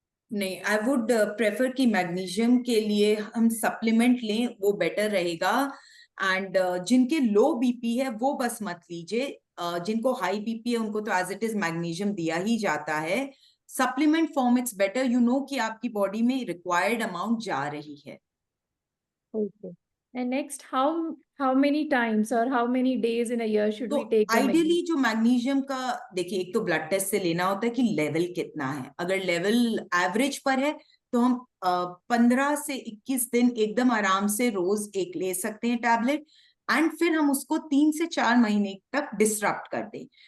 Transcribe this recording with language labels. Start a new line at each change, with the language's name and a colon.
Hindi: नहीं,
English: I would prefer
Hindi: कि magnesium के लिए हम सप्लीमेंट लें, वो बेटर रहेगा। एंड जिनके लो बीपी है वो बस मत लीजिए। जिनको हाई बीपी है उनको तो
English: as it is
Hindi: मैग्नीशियम दिया ही जाता है। Supplement form
English: it's better, you know
Hindi: कि आपकी बॉडी में रिक्वायर्ड अमाउंट जा रही है।
English: Okay. And next, how many times or how many days in a year should
Hindi: तो
English: we take the
Hindi: ideally
English: magnesium?
Hindi: जो मैग्नीशियम का, देखिए, एक तो ब्लड टेस्ट से लेना होता है कि लेवल कितना है। अगर लेवल एवरेज पर है तो हम 15 से 21 दिन एकदम आराम से रोज एक ले सकते हैं टैबलेट। एंड फिर हम उसको 3 से 4 महीने तक डिसरप्ट कर दें।